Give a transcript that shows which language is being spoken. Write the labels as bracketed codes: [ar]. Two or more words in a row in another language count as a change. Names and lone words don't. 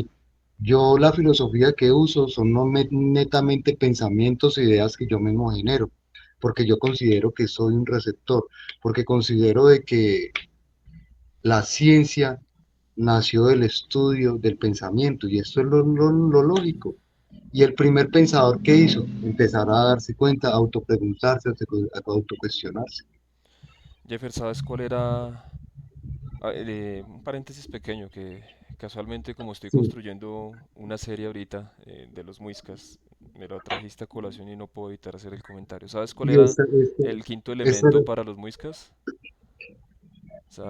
[es] Yo la filosofía que uso son no netamente pensamientos e ideas que yo mismo genero, porque yo considero que soy un receptor, porque considero de que la ciencia nació del estudio del pensamiento, y esto es lo lógico. Y el primer pensador que hizo, empezar a darse cuenta, a autopreguntarse, a autocuestionarse. Jeffer, ¿sabes cuál era? Un paréntesis pequeño que casualmente como estoy Sí, construyendo una serie ahorita de los Muiscas, me lo trajiste a colación y no puedo evitar hacer el comentario. ¿Sabes cuál y era el quinto esta, elemento para los Muiscas? O sea,